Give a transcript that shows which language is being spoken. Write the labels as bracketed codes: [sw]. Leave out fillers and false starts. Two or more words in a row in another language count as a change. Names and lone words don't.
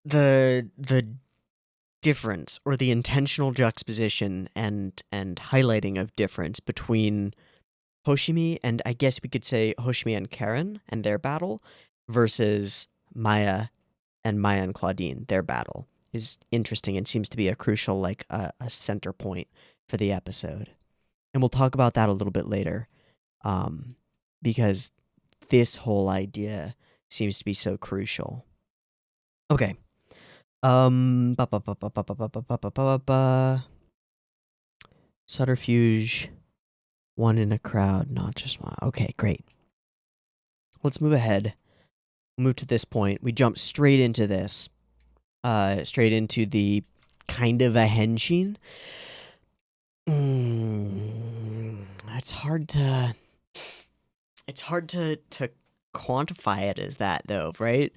[en] the difference or the intentional juxtaposition and highlighting of difference between Hoshimi and I guess we could say Hoshimi and Karen and their battle versus Maya and Claudine, their battle is interesting and seems to be a crucial like a center point for the episode. And we'll talk about that a little bit later. Because this whole idea seems to be so crucial. Okay. Ba ba ba ba ba ba ba ba ba ba ba ba. Subterfuge, one in a crowd, not just one. Okay, great. Let's move ahead. Move to this point. We jump straight into this. Straight into the kind of a henshin. It's hard to quantify it as that though, right?